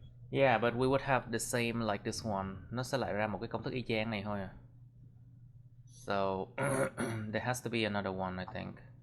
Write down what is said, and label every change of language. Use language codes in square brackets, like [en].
[en] Yeah, but we would have the same like this one. [vi] Nó sẽ lại ra một cái công thức y chang này thôi à. [en] So there has to be another one, I think.